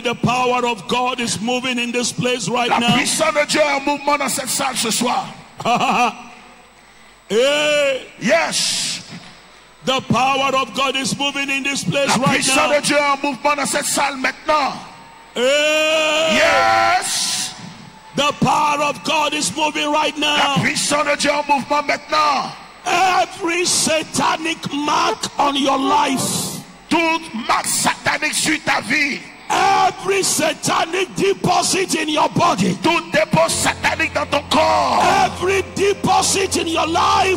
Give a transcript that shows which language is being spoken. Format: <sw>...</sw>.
<en>The power of God is moving in this place right</en> <fr>La</fr> <en>now.</en> <fr>puissance de Dieu est en mouvement dans cette salle ce soir.</fr> <en>Hey, Yes. the power of God is moving in this place</en> <fr>La</fr> <en>right</en> <fr>puissance</fr> <en>now.</en> <fr>de Dieu est en mouvement dans cette salle maintenant.</fr> <en>Hey, Yes. the power of God is moving right</en> <fr>La</fr> <en>now.</en> <fr>puissance de Dieu est en mouvement maintenant.</fr> <en>Every satanic mark on your life,</en> <fr>Toute marque satanique sur ta vie.</fr> <en>every satanic deposit in your body,</en> <fr>Tout dépôt satanique dans ton corps.</fr> <en>every deposit in your life</en>